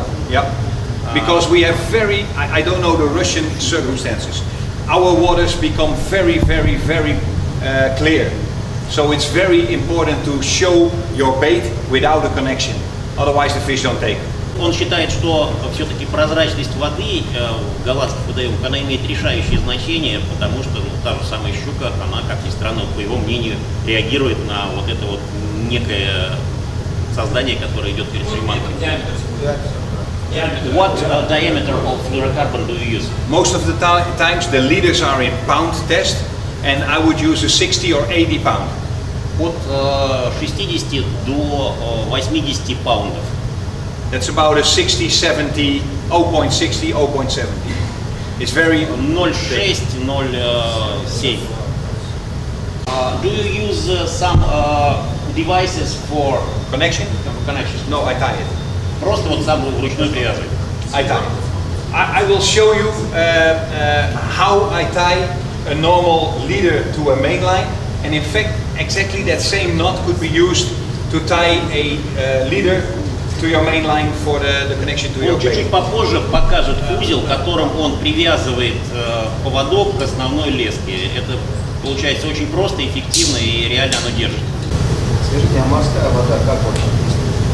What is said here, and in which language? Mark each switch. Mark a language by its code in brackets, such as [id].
[en] Yeah, because we have very, I don't know the Russian circumstances. Our waters become very, very, very clear. So it's very important to show your bait without a connection. Otherwise the fish don't take. [ru] Он считает, что все-таки прозрачность воды в голландских водоемах, она имеет решающее значение, потому что та же самая щука, она, как ни странно, по его мнению, реагирует на вот это вот некое создание, которое идет перед приманкой. [en] What diameter of fluorocarbon do you use? Most of the times the leaders are in pound test, and I would use a 60 or 80 pound. [ru] От 60 до 80 паундов. [en] That's about a 60, 70, 0.60, 0.70. It's very 0.6, 0.7. Do you use some devices for connection. connection? No, I tie it. [ru] Просто вот сам вручную привязывает. [en] I tie it. I will show you how I tie a normal leader to a main line, and in fact, exactly that same knot could be used to tie a leader to your main line for the connection to your [ru] Он чуть-чуть [en] bait. [ru] попозже покажет узел, которым он привязывает поводок к основной леске. Это получается очень просто, эффективно и реально оно держит. Скажите, а морская вода как вообще действует?